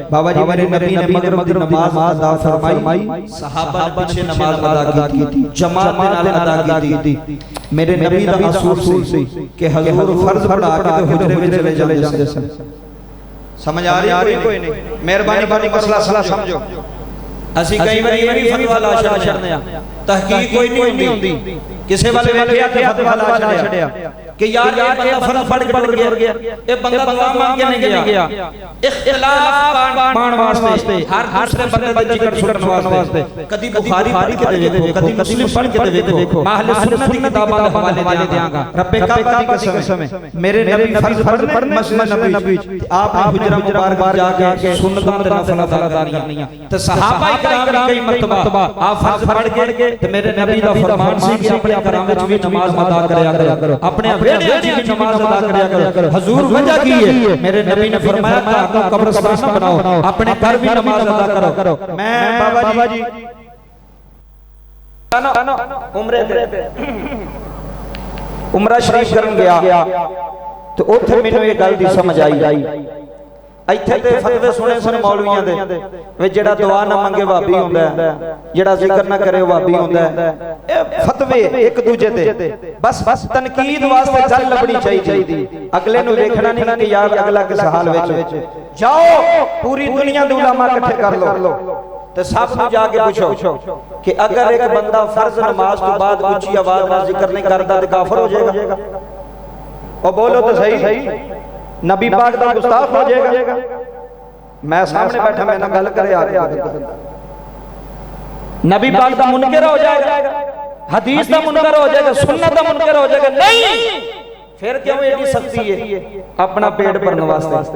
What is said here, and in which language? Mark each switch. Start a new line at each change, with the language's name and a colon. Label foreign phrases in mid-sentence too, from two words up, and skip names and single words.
Punjabi: ਬਾਬਾ ਜੀ ਮੇਰੇ ਨਬੀ ਨੇ ਮਗਰਿਬ ਦੀ ਨਮਾਜ਼ ਅਦਾ ਫਰਮਾਈ, ਸਹਾਬਾ ਨੇ ਪਿੱਛੇ ਨਮਾਜ਼ ਅਦਾ ਕੀ ਥੀ, ਜਮਾਤ ਕੇ ਨਾਲ ਅਦਾ ਕੀ ਥੀ। ਮੇਰੇ ਨਬੀ ਦਾ ਅਸੂਲ ਸੀ ਕਿ ਹਜ਼ੂਰ ਫਰਜ਼ ਪੜ੍ਹਾ ਕੇ ਹੁਜਰੇ ਵਿੱਚ ਚਲੇ ਜਾਂਦੇ ਸਨ। ਸਮਝ ਆ ਰਹੀ ਕੋਈ ਨਹੀਂ? ਮਿਹਰਬਾਨੀ ਮਸਲਾ ਸਮਝੋ। ਅਸੀਂ ਕਈ ਵਾਰੀ ਇਹ ਵੀ ਫਤਵਾ ਲਾ ਛੱਡਦੇ ਆ, ਤਹਕੀਕ ਕੋਈ ਨਹੀਂ ਹੁੰਦੀ, ਕਿਸੇ ਵਾਲੇ ਵੇਖਿਆ ਤੇ ਫਤਵਾ ਲਾ ਛੱਡਿਆ ਕਿ ਯਾਰ ਯੇ ਬੰਦਾ ਫਰਜ਼ ਪੜ੍ਹ ਕੇ ਟੁਰ ਗਿਆ, ਯੇ ਬੰਦਾ ਦੁਆ ਮੰਗ ਕੇ ਨਹੀਂ ਗਿਆ, ਇਖ਼ਤਿਲਾਫ਼ ਪਾਣ ਵਾਸਤੇ ਹਰ ਦੂਸਰੇ ਬੰਦੇ ਦਾ ਜ਼ਿਕਰ ਸੁਣਨ ਵਾਸਤੇ ਕਦੀ ਬੁਖਾਰੀ ਪੜ੍ਹ ਕੇ ਦੇਖੋ, ਕਦੀ ਮੁਸਲਿਮ ਪੜ੍ਹ ਕੇ ਦੇਖੋ, ਮੈਂ ਅਹਿਲੇ ਸੁੰਨਤ ਕੀ ਕਿਤਾਬਾਂ ਦੇ ਹਵਾਲੇ ਦੇਂਗਾ। ਰੱਬੇ ਕਾਬਾ ਦੀ ਕਸਮ ਮੇਰੇ ਨਬੀ ਫਰਜ਼ ਪੜ੍ਹਨੇ ਮਸਜਿਦ ਨਬਵੀ ਆਪਣੇ ਹੁਜਰਾ ਮੁਬਾਰਕ ਜਾ ਕੇ ਸੁੰਨਤਾਂ ਤੇ ਨਫ਼ਲ ਅਦਾ ਕਰਨੀਆਂ ਤੇ ਸਹਾਬਾ ਇਕਰਾਮ ਕਈ ਮਰਤਬਾ ਆਪ ਫਰਜ਼ ਪੜ੍ਹ ਕੇ ਤੇ ਮੇਰੇ ਨਬੀ ਦਾ ਫਰਮਾਨ ਸੀ ਕਿ ਅਪਣੇ ਘਰਾਂ ਵਿੱਚ ਭੀ ਨਮਾਜ਼ ਅਦਾ ਕਰਿਆ ਕਰੋ, ਅਪਣੇ ਨਮਾਜ਼ ਅਦਾ ਕਰਿਆ ਕਰੋ। ਹਜ਼ੂਰ ਵਜ੍ਹਾ ਕੀ ਹੈ? ਮੇਰੇ ਨਬੀ ਨੇ ਫਰਮਾਇਆ ਆਪਕੋ ਕਬਰਿਸਤਾਨ ਬਣਾਓ, ਅਪਣੇ ਘਰ ਭੀ ਨਮਾਜ਼ ਅਦਾ ਕਰੋ। ਮੈਂ ਬਾਬਾ ਜੀ ਉਮਰੇ ਪੇ ਉਮਰਾ ਸ਼ਰੀਫ਼ ਕਰਨ ਗਿਆ ਤੋ ਉੱਥੇ ਮੈਨੂੰ ਯੇ ਗੱਲ ਦੀ ਸਮਝ ਆਈ, ਇੱਥੇ ਤੇ ਫਤਵੇ ਸੁਣੇ ਸਨ ਮੌਲਵੀਆਂ ਦੇ ਵੀ ਜਿਹੜਾ ਦੁਆ ਨਾ ਮੰਗੇ ਵਾਬੀ ਹੁੰਦਾ ਹੈ, ਜਿਹੜਾ ਜ਼ਿਕਰ ਨਾ ਕਰੇ ਵਾਬੀ ਹੁੰਦਾ ਹੈ। ਇਹ ਫਤਵੇ ਇੱਕ ਦੂਜੇ ਤੇ ਬਸ ਤਨਕੀਦ ਵਾਸਤੇ ਗੱਲ ਲੱਭਣੀ ਚਾਹੀਦੀ, ਅਗਲੇ ਨੂੰ ਵੇਖਣਾ ਨਹੀਂ ਕਿ ਯਾਰ ਅਗਲਾ ਕਿਸ ਹਾਲ ਵਿੱਚ। ਜਾਓ ਪੂਰੀ ਦੁਨੀਆ ਦੇ ਉਲਮਾ ਇਕੱਠੇ ਕਰ ਲਓ ਤੇ ਸਭ ਨੂੰ ਜਾ ਕੇ ਪੁੱਛੋ ਕਿ ਅਗਰ ਇੱਕ ਬੰਦਾ ਫਰਜ਼ ਨਮਾਜ਼ ਤੋਂ ਬਾਅਦ ਉੱਚੀ ਆਵਾਜ਼ ਨਾਲ ਜ਼ਿਕਰ ਨਹੀਂ ਕਰਦਾ ਤੇ ਕਾਫਰ ਹੋ ਜਾਏਗਾ। ਉਹ ਬੋਲੋ ਤਾਂ ਸਹੀ, ਨਬੀ ਪਾਕ ਦਾ ਗੁਸਤਾਖ਼ ਹੋ ਜਾਏਗਾ। ਮੈਂ ਸਾਹਮਣੇ ਬੈਠਾ ਮੈਂ ਨਾ ਗੱਲ ਕਰੇ ਆ ਨਬੀ ਪਾਕ ਦਾ ਮੁਨਕਰ ਹੋ ਜਾਏਗਾ, ਹਦੀਸ ਦਾ ਮੁਨਕਰ ਹੋ ਜਾਏਗਾ, ਸੁੰਨਤ ਦਾ ਮੁਨਕਰ ਹੋ ਜਾਏਗਾ। ਨਹੀਂ ਫਿਰ ਕਿਉਂ ਏਡੀ ਸਖ਼ਤੀ ਹੈ ਅਪਣਾ ਪੇਟ ਭਰਨੇ ਵਾਸਤੇ?